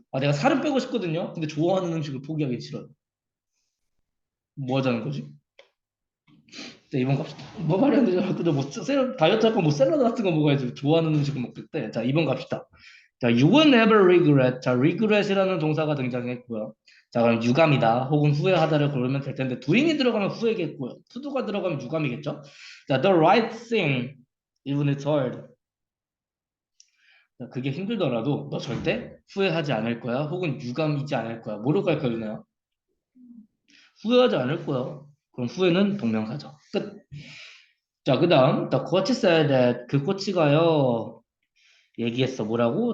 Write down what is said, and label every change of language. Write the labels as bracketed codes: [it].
[ko] 아, 내가 살은 빼고 싶거든요. 근데 좋아하는 음식을 포기하기 싫어요. 뭐 하자는 거지? 자, 이번 갑시다. 뭐 말이 안 되잖아. 근데 뭐 다이어트 할 거 뭐 샐러드 같은 거 먹어야지. 좋아하는 음식을 먹겠대. 자, 이번 갑시다. 자, [en] you will never regret. [ko] 자, regret이라는 동사가 등장했고요. 자, 그럼 유감이다 혹은 후회하다를 고르면 될 텐데 doing이 들어가면 후회겠고요. to도가 들어가면 유감이겠죠. [en] 자, the right thing, even it's hard. [ko] 자, 그게 힘들더라도 너 절대 후회하지 않을 거야. 혹은 유감이지 않을 거야. 뭐로 갈까, 유나요? 후회하지 않을 거야. 그럼 후회는 동명사죠. 끝. 자, 그 다음, [en] the coach said that [ko] 그 코치가요, 얘기했어. 뭐라고?